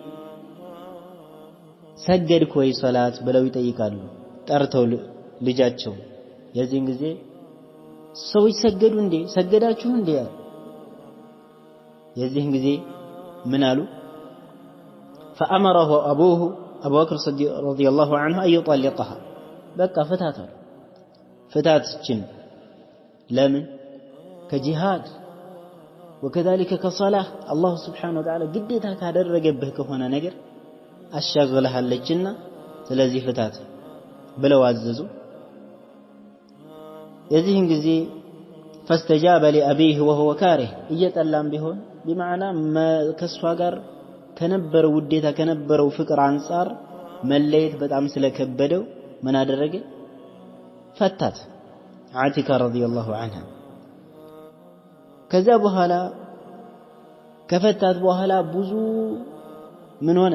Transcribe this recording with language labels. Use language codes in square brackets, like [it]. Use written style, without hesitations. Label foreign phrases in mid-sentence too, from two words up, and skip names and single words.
[am] ሰገድክ ወይ ሶላት ብለው ይጠይቃሉ ጠርተው ልጃቸው። የዚህን ጊዜ ሰዎች ሰገዱ እንዴ ሰገዳችሁ እንዴ? የዚህን ጊዜ ምን አሉ? [ar] فأمره أبوه أبو بكر الصديق رضي الله عنه أن يطلقها [am] በቃ ፍታትችን ለምን ከጂሃድ [ar] وكذلك كصلاة الله سبحانه وتعالى [am] ግዴታ ካደረገብህ ከሆነ ነገር አሻግለሃለችና ስለዚህ ፍታት ብለው አዘዙ። የዚህን ጊዜ [ar] فاستجاب لأبيه وهو كاره [am] እየጠላም ቢሆን بمعنى ከሷ ጋር ከነበረው ውዴታ ከነበረው ፍቅር አንፃር መለየት በጣም ስለከበደው ምን አደረገ? ፈታት ዓቲካ [ar] رضي الله عنها። [am] ከዛ በኋላ ከፈታት በኋላ ብዙ ምን ሆነ?